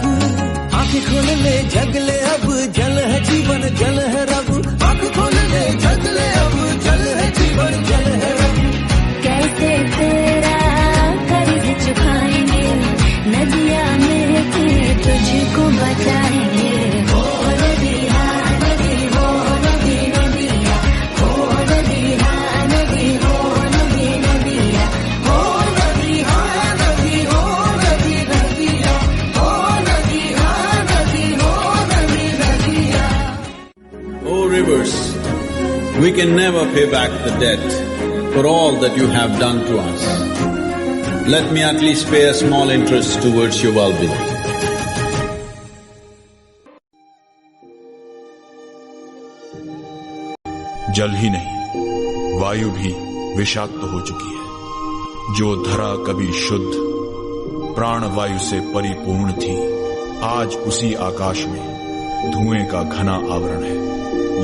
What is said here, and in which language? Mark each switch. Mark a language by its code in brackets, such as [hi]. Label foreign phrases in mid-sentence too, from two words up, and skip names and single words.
[hi] आंखें खोल ले जग ले अब, जल है जीवन जल है रब। आंखें खोल ले जग ले अब, जल है जीवन जल है रब। कैसे तेरा कर्ज चुकाएंगे, नदियां मिलके तुझको बचाएंगे। हो नदी हाँ नदी, हो नदी नदिया, हो नदी हाँ नदी, हो नदी नदिया, हो नदी हाँ नदी, हो नदी नदिया, हो नदी हाँ नदी, हो नदी नदिया। [en] Oh rivers, we can never pay back the debt for all that you have done to us. Let me at least pay a small interest towards your well-being. [hi] जल ही नहीं, वायु भी विषाक्त हो चुकी है। जो धरा कभी शुद्ध प्राण वायु से परिपूर्ण थी, आज उसी आकाश में धुएं का घना आवरण है।